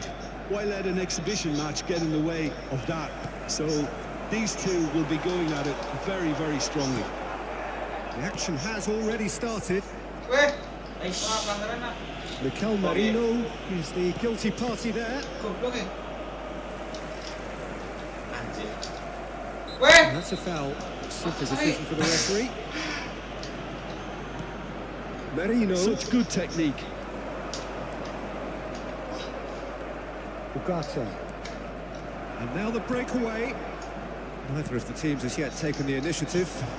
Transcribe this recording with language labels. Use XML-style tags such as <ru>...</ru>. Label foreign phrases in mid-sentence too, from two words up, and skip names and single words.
<en>Why let an exhibition match get in the way of that? So these two will be going at it very, very strongly. The action has already started. Weh, Mikel Merino is the guilty party there.</en> <id>goblok ya. Anjir. Weh,</id> <en>And that's a foul. Simple decision for the referee. Merino. Such good technique. Ugarte. And now the breakaway. Neither of the teams has yet taken the initiative.</en>